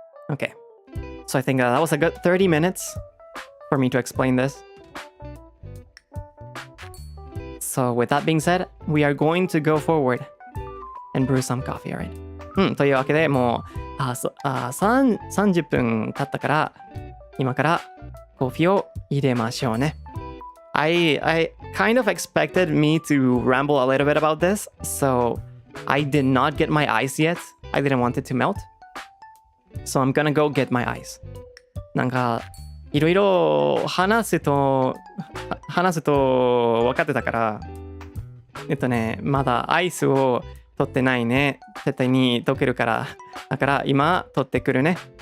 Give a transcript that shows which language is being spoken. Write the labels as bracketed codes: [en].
[en] Okay, so I think that was a good 30 minutes for me to explain this. So with that being said, we are going to go forward and brew some coffee, alright? [ja] というわけでもう30分経ったから今からコーヒーを入れましょうね。 [en] I kind of expected me to ramble a little bit about this, so I did not get my ice yet. I didn't want it to melt. So I'm gonna go get my ice. [ja] なんかいろいろ話すと分かってたからまだアイスを取ってないね。絶対に溶けるから。だから今取ってくるね。